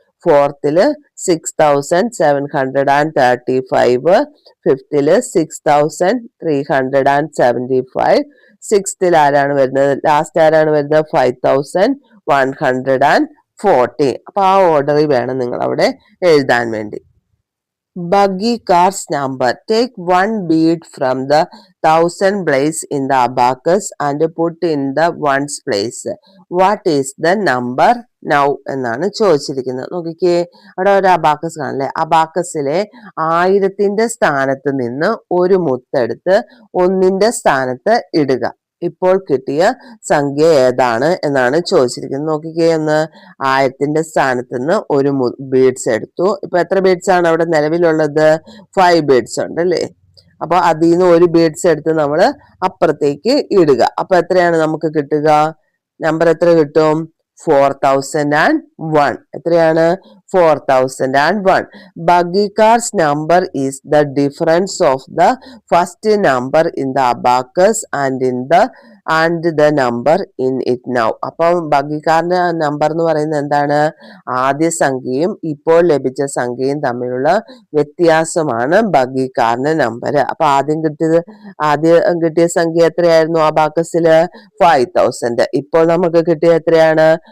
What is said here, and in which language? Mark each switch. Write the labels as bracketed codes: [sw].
[ml] ഫോർത്തില് 6,735. ഫിഫ്തില് 6,375. സിക്സ്ത്തിൽ ആരാണ് വരുന്നത്? ലാസ്റ്റ് ആരാണ് വരുന്നത്? 5140. അപ്പൊ ആ ഓർഡറിൽ വേണം നിങ്ങൾ അവിടെ എഴുതാൻ വേണ്ടി. [en] Buggy car's number. Take one bead from the 1000 place in the abacus and put in the ones place. What is the number now [ml] എന്നാണ് ചോദിച്ചിരിക്കുന്നത്. നോക്കിക്കേ, അവിടെ ഒരു അബാക്കസ് കാണില്ലേ? അബാക്കസിലെ 1000ന്റെ സ്ഥാനത്ത് നിന്ന് ഒരു മുത്തെടുത്ത് 1ന്റെ സ്ഥാനത്ത് ഇടുക. ഇപ്പോൾ കിട്ടിയ സംഖ്യ ഏതാണ് എന്നാണ് ചോദിച്ചിരിക്കുന്നത്. നോക്കിക്കേ, ഒന്ന് 1000ന്റെ സ്ഥാനത്ത് നിന്ന് ഒരു ബീഡ്സ് എടുത്തു. ഇപ്പൊ എത്ര ബീഡ്സ് ആണ് അവിടെ നിലവിലുള്ളത്? 5 ബീഡ്സ് ഉണ്ട് അല്ലേ? അപ്പൊ അതിൽ നിന്ന് ഒരു ബീഡ്സ് എടുത്ത് നമ്മൾ അപ്പുറത്തേക്ക് ഇടുക. അപ്പൊ എത്രയാണ് നമുക്ക് കിട്ടുക? നമ്പർ എത്ര കിട്ടും? 4001. എത്രയാണ്? 4001. [en] Buggy car's number is the difference of the first number in the abacus and the number in it now. [ml] അപ്പം ബഗ്ഗി കാറിന്റെ നമ്പർ എന്ന് പറയുന്നത് എന്താണ്? ആദ്യ സംഖ്യയും ഇപ്പോൾ ലഭിച്ച സംഖ്യയും തമ്മിലുള്ള വ്യത്യാസമാണ് ബഗ്ഗി കാറിന്റെ നമ്പർ. അപ്പൊ ആദ്യം കിട്ടിയ സംഖ്യ എത്രയായിരുന്നു? അബാക്കസില് 5000. ഇപ്പോൾ നമുക്ക് കിട്ടിയ എത്രയാണ്?